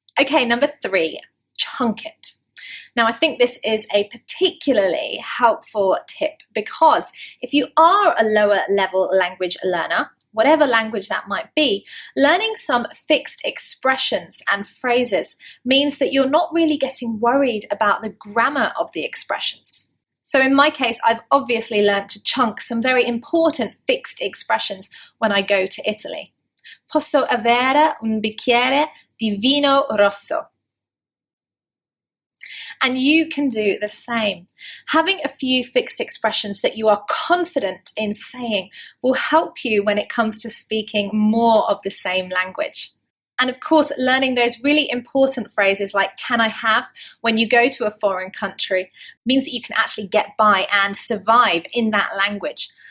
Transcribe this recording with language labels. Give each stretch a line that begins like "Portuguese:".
English: Okay, number 3, chunk it. Now, I think this is a particularly helpful tip because if you are a lower level language learner, whatever language that might be, learning some fixed expressions and phrases means that you're not really getting worried about the grammar of the expressions. So in my case, I've obviously learned to chunk some very important fixed expressions when I go to Italy.
Italian: Posso avere un bicchiere di vino rosso?
English: And you can do the same. Having a few fixed expressions that you are confident in saying will help you when it comes to speaking more of the same language. And of course, learning those really important phrases like can I have when you go to a foreign country means that you can actually get by and survive in that language.